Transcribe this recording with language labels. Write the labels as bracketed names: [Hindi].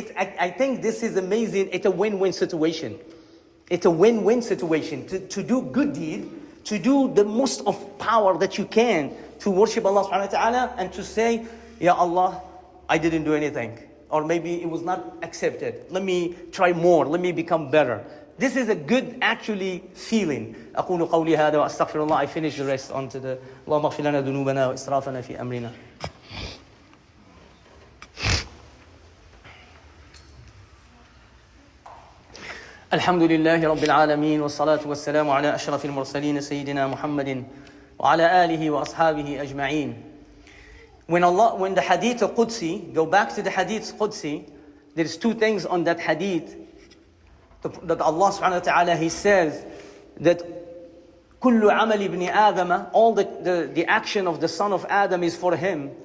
[English] I think this is amazing. It's a win-win situation. It's a win-win situation to do good deed, to do the most of power that you can to worship Allah subhanahu wa ta'ala and to say, Ya Allah, I didn't do anything. Or maybe it was not accepted. Let me try more. Let me become better. This is a good, actually, feeling. [Arabic] أقول قولي هذا وأستغفر الله. [English] I finish the rest onto the [Arabic] اللهم اغفر لنا ذنوبنا وإسرافنا في أمرنا. الحمد لله رب العالمين والصلاة والسلام على أشرف المرسلين سيدنا محمد وعلى آله وأصحابه أجمعين. [English] When the hadith Qudsi, go back to the hadith Qudsi, there's two things on that hadith that Allah subhanahu wa ta'ala, He says that [Arabic] كل عمل ابن آدم, [English] all the action of the son of Adam is for him.